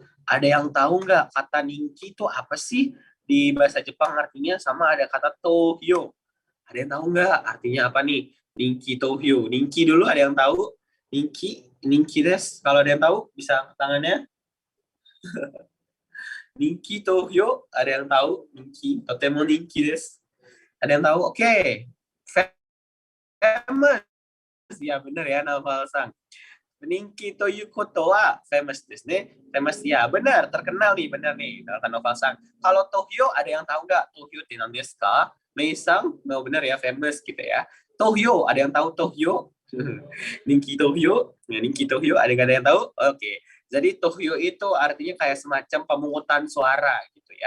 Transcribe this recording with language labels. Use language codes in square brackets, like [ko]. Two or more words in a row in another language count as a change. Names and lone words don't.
[id] Ada yang tahu nggak kata Ninki itu apa sih? Di bahasa Jepang artinya sama ada kata Tohyo. Ada yang tahu nggak artinya apa nih? [ja] 人気投票. [id] Ninki dulu ada yang tahu? [ja] 人気です. [id] Kalau ada yang tahu bisa tangannya. [ja] 人気投票. [id] Ada yang tahu? Ninki. [ja] とても人気です. [id] Ada yang tahu? Oke. Famous. Ya benar ya, [ja] Naval-san. 人気ということは famous ですね. [id] Famous ya, benar, terkenal nih, benar nih, kata Noval-san. Kalau Tohyo ada yang tahu nggak? Tohyo itu nanti desu Mei-san, mau benar ya, famous gitu ya. Tohyo, ada yang tahu Tohyo? [ja] 人気投票, [id] ya, [ja] 人気投票, [id] ada yang tahu? Oke. Jadi Tohyo itu artinya kayak semacam pemungutan suara gitu ya.